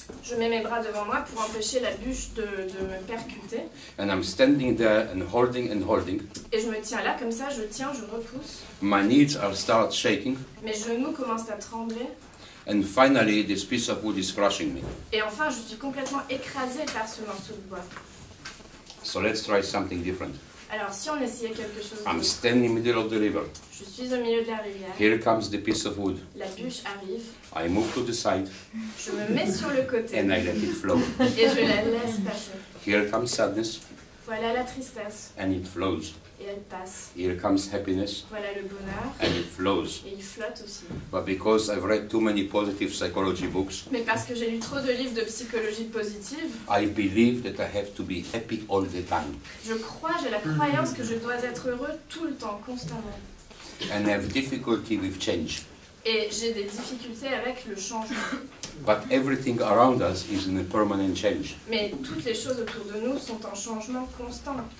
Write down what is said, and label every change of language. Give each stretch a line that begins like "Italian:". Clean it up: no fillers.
French: Je mets mes bras devant moi pour empêcher la bûche de me percuter.
English: And I'm standing there and holding and holding.
French: Et je me tiens là, comme ça, je tiens, je repousse.
English: My knees start shaking.
French: Mes genoux commencent à trembler.
English: And finally, this piece of wood is crushing me.
French: Et enfin, je suis complètement écrasée par ce morceau de bois.
English: So let's try something different.
French: Alors, si on essayait quelque chose
English: I'm
French: d'autre,
English: standing in the middle of the river.
French: je suis au milieu de la rivière,
English: Here comes the piece of wood.
French: la bûche arrive,
English: I move to the side
French: je me mets sur le côté
English: and I let it flow.
French: et je la laisse passer.
English: Here comes sadness
French: Voilà la tristesse
English: and it flows.
French: et elle passe.
English: Here comes happiness
French: Voilà le bonheur
English: and it flows.
French: et il flotte aussi.
English: But because I've read too many positive psychology books,
French: Mais parce que j'ai lu trop de livres de psychologie positive,
English: I believe that I have to be happy all the time.
French: je crois, j'ai la croyance que je dois être heureux tout le temps, constamment.
English: and have difficulty with change.
French: Et j'ai des difficultés avec le changement.
English: But everything around us is in a permanent change.
French: Mais toutes les choses autour de nous sont en changement constant.